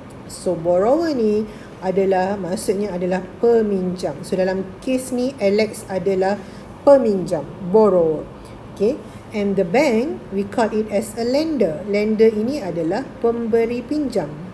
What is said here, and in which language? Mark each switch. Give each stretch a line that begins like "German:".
Malay: So borrower ni maksudnya adalah peminjam. So dalam kes ni Alex adalah peminjam, borrower.
English: Okay, and the bank we call it as a lender.
Malay: Lender ini adalah pemberi pinjam.